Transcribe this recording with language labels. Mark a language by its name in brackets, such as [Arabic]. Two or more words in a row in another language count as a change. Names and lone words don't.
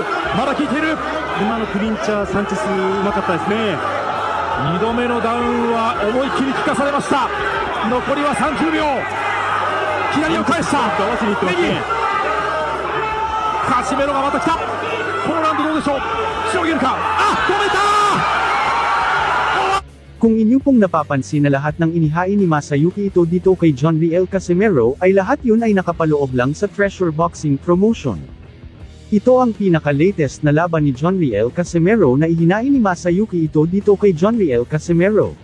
[Japanese] 今のクリンチャーサンチェスうまかったですね。2度目のダウンは思いっきり効かされました。残りは30秒。左を返した。右。カシメロがまた来た。このラウンドどうでしょう。しのげるか。止めた。 [Filipino] Kung inyo pong napapansin na lahat ng inihain ni Masayuki Ito dito kay John Riel Casimero ay lahat yun ay nakapaloob lang sa Treasure Boxing Promotion. Ito ang pinaka-latest na laban ni John Riel Casimero na ihinain ni Masayuki Ito dito kay John Riel Casimero.